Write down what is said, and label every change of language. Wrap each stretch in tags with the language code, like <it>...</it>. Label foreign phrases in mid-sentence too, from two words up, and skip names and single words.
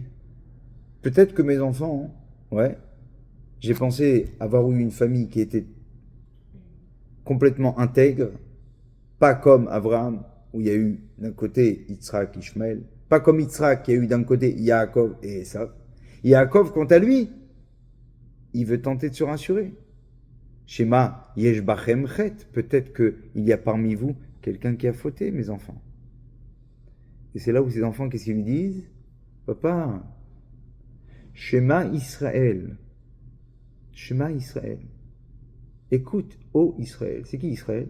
<fr>Peut-être que mes enfants, ouais, j'ai pensé avoir eu une famille qui était complètement intègre, pas comme Abraham, où il y a eu d'un côté Yitzhak, Ishmaël, pas comme Yitzhak, qui a eu d'un côté Yaakov et Esav. Yaakov, quant à lui, il veut tenter de se rassurer.</fr> <he>שמא יש בכם חטא,</he> <fr>peut-être qu'il y a parmi vous quelqu'un qui a fauté, mes enfants. Et c'est là où ses enfants, qu'est-ce qu'ils lui disent? Papa,</fr> <he>שמע ישראל. שמע ישראל.</he> <fr>Écoute, ô Israël. C'est qui Israël?</fr>